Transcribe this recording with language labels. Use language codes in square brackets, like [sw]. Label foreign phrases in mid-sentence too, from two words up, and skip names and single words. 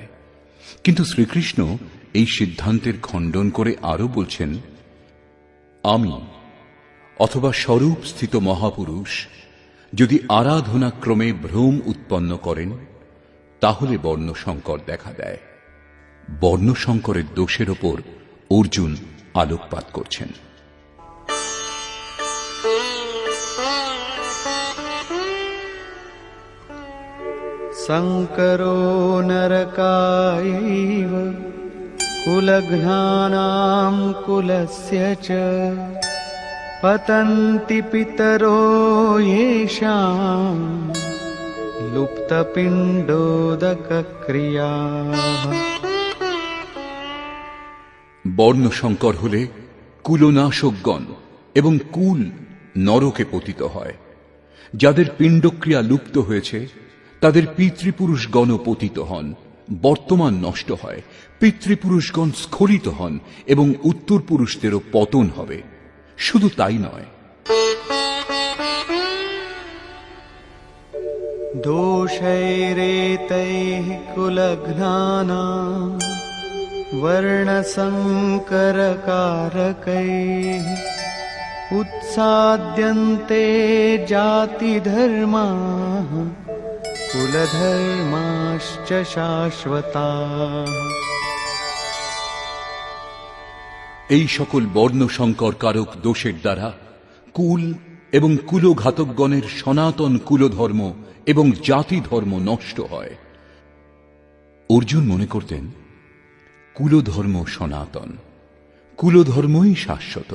[bn] কিন্তু শ্রীকৃষ্ণ এই সিদ্ধান্তের খণ্ডন করে আরো বলছেন, আমি অথবা স্বরূপ স্থিত মহাপুরুষ যদি আরাধনাক্রমে ভ্রম উৎপন্ন করেন তাহলে বর্ণসংকর দেখা দেয়। বর্ণসংকরের দোষের ওপর অর্জুন আলোকপাত করছেন। [sa] संकरो नरकायैव कुलघ्नानां कुलस्य च पतन्ति पितरो येषां लुप्तपिण्डोदकक्रियाः। [bn] বর্ণসংকর হলে কুলনাশকগণ এবং কুল নরকে পতিত হয়। যাদের পিণ্ডক্রিয়া লুপ্ত হয়েছে তাদের পিতৃপুরুষগণ পতিত হন, বর্তমান নষ্ট হয়, পিতৃপুরুষগণ স্খলিত হন এবং উত্তর পুরুষদেরও পতন হবে। শুধু তাই নয়, [sa] दोषैरेतैः कुलघ्नानां वर्णसंकरकारकैः उत्साद्यन्ते जातिधर्माः कुलधर्माश्च शाश्वताः। [bn] এই সকল বর্ণসংকর কারক দোষের দ্বারা কুল এবং কুলঘাতকগণের সনাতন কুলধর্ম এবং জাতি ধর্ম নষ্ট হয়। অর্জুন মনে করতেন কুলধর্ম সনাতন, কুলধর্মই শাশ্বত।